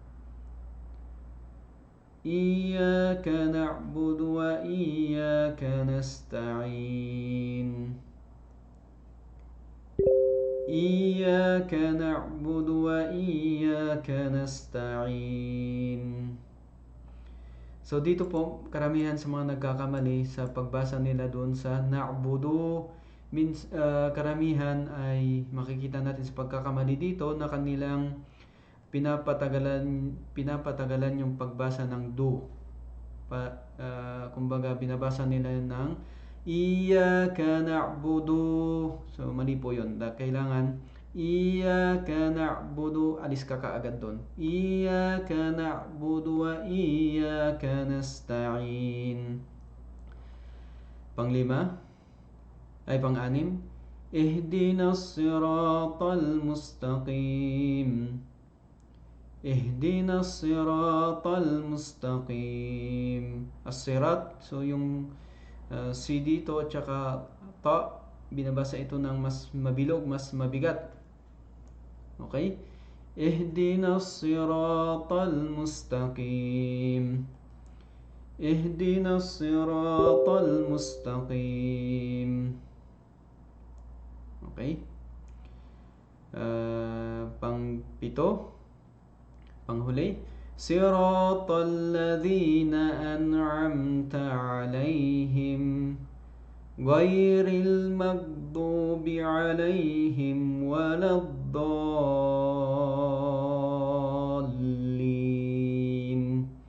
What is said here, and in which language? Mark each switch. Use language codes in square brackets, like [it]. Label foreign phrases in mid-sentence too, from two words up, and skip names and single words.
[ar] إياك نعبد وإياك نستعين. إياك نعبد وإياك نستعين. [tl] So dito po, karamihan sa mga nagkakamali sa pagbasa nila doon sa na'budu, means karamihan ay makikita natin sa pagkakamali dito na kanilang pinapatagalan yung pagbasa ng do. Kumbaga binabasa nila ng [ar] إياك نعبد. [tl] So mali po yun. Kailangan [ar] إياك نعبد, [tl] alis ka kaagad doon. [ar] إياك نعبد وإياك نستعين. Pang-anim, اهدنا الصراط المستقيم. اهدنا الصراط المستقيم. As-sirat, [tl] so yung si dito at saka ta, binabasa ito ng mas mabilog, mas mabigat. Okay? [ar] اهدنا الصراط المستقيم. اهدنا الصراط المستقيم. [tl] Okay? Pang-pito, panghuli, [ar] صراط الذين أنعمت عليهم غير المغضوب عليهم ولا الضالين.